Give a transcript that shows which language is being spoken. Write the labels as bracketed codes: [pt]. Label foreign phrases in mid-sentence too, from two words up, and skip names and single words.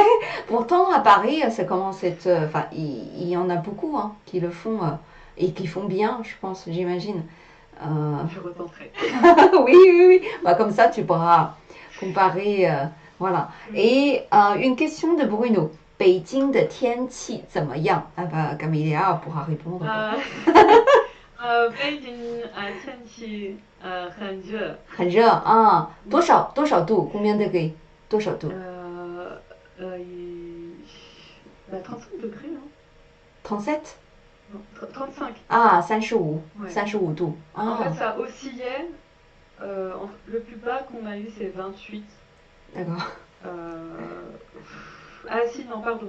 [fr] Pourtant, à Paris, ça commence à être. Enfin, il y en a beaucoup hein, qui le font et qui font bien, je pense, j'imagine. Euh, Je retenterai. oui, oui, oui. Bah, comme ça, tu pourras comparer. Voilà. Oui. Et une question de Bruno. [zh] 北京的天气怎么样? [fr] Ah bah, Camélia pourra répondre. [zh] 啊、北京天气很热，很热啊，多嗯少多少度 ？ [fr] Combien degrés？ [zh] 多少度 [fr] 呃 bah, 35 degrés, hein. ？37 Non, 35. [zh] 啊，35， [fr] Ouais. [zh] 35度 [fr] En fait, 啊， ça oscillait. Le plus bas qu'on a eu, c'est 28. d'accord. Ah si, non, pardon.